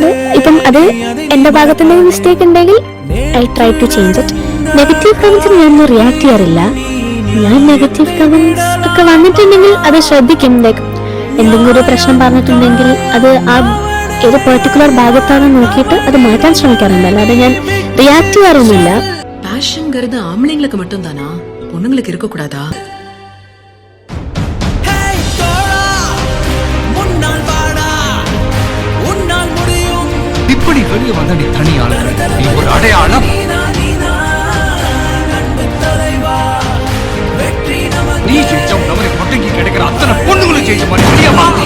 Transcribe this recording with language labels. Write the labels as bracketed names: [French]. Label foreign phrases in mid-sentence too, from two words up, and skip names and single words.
[Malayalam] ഇപ്പം അത് എന്റെ ഭാഗത്തുനിന്ന് മിസ്റ്റേക്ക് ഉണ്ടെങ്കിൽ [English] I try to change it. [Malayalam] നെഗറ്റീവ് കമന്റ്സിന് ഞാനൊന്നും റിയാക്ട് ചെയ്യാറില്ല. ഞാൻ നെഗറ്റീവ് കമന്റ്സ് ഒക്കെ വന്നിട്ടുണ്ടെങ്കിൽ അത് ശ്രദ്ധിക്കും. ലൈക്ക് എന്തെങ്കിലും ഒരു പ്രശ്നം പറഞ്ഞിട്ടുണ്ടെങ്കിൽ അത് ആ ഏത് പെർട്ടിക്കുലർ ഭാഗത്താണെന്ന് നോക്കിയിട്ട് അത് മാറ്റാൻ ശ്രമിക്കാറുണ്ട്. അല്ലാതെ ഞാൻ റിയാക്ട് ചെയ്യാറൊന്നുമില്ല. [Tamil] பேஷன்ங்கிறது ஆம்பளைங்களுக்கு மட்டும் தானா? பொண்ணுங்களுக்கு இருக்க கூடாதா? இப்படி வெளியே வந்த நீ தனியாள, நீ ஒரு அடையாளம். நீ செஞ்சம் நம்மளுக்கு மட்டும் கிடைக்கிற அத்தனை பொண்ணுங்களும் செஞ்ச மாதிரி தெரியாமா?